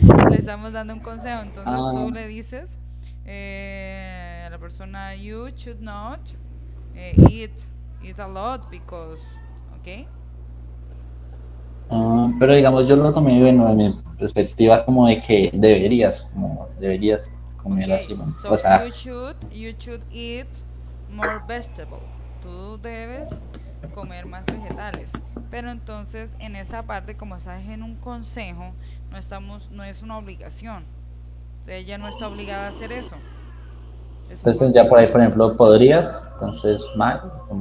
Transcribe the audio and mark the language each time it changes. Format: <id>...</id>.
<es>Le estamos dando un consejo, entonces tú le dices a la persona,</es> <en>you should not eat a lot because,</en> <es>okay. Pero digamos, yo lo tomé bueno, en mi perspectiva como de que deberías comer</es> <en>Okay,</en> <es>así, ¿no?</es> <en>so</en> <es>O sea,</es> <en>you should eat more vegetable.</en> <es>Tú debes comer más vegetales. Pero entonces en esa parte, como estás en un consejo, no es una obligación. Ella no está obligada a hacer eso. Es un entonces ya consejo. por ahí, por ejemplo, podrías, entonces mal.</es>